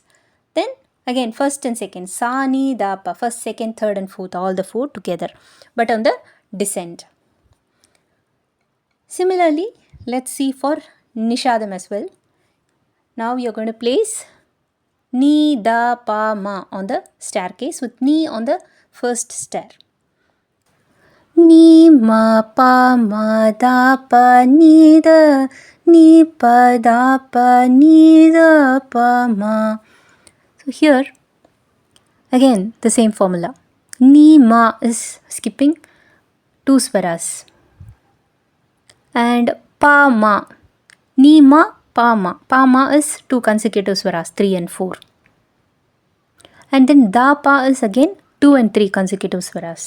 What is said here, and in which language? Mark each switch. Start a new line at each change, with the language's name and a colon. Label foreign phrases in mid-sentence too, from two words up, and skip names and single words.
English: Then again first and second, Sa, Ni, Da, Pa, first, second, third and fourth, all the 4 together, but on the descent. Similarly, let's see for Nishadam as well. Now you're going to place Ni, Da, Pa, Ma on the staircase with Ni on the first stair. Ni, Ma, Pa, Ma, Da, Pa, Ni, Da, Ni, Pa, Da, Pa, Ni, Da, Pa, Ma. So here, again the same formula. Ni, Ma is skipping 2 swaras. And Pa, Ma. Ni, Ma, Pa, Ma. Pa, Ma is 2 consecutive swaras, 3 and 4. And then Da, Pa is again 2 and 3 consecutive swaras.